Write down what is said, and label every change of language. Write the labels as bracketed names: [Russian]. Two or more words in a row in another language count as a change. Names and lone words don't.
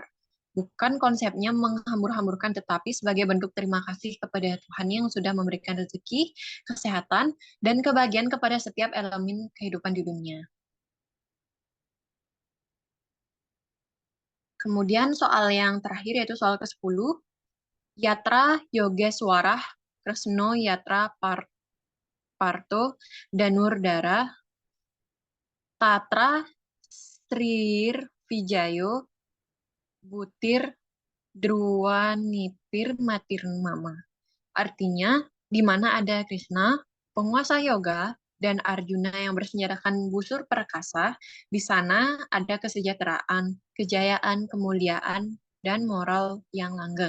[Indonesian] Bukan konsepnya menghambur-hamburkan, tetapi sebagai bentuk terima kasih kepada Tuhan yang sudah memberikan rezeki, kesehatan, dan kebahagiaan kepada setiap elemen kehidupan di dunia. Kemudian soal yang terakhir yaitu soal ke-10, [Sanskrit] यत्र योगेश्वर क्रेस्नो यत्र पर्तो दनुर्दर तत्र श्रिर् विजयो बुतिर् द्रुवनिपिर् मतिर्मम. [Indonesian] Artinya, di mana ada Krishna, penguasa yoga, dan Arjuna yang bersenjatakan busur perkasa, di sana ada kesejahteraan, kejayaan, kemuliaan, dan moral yang langgeng.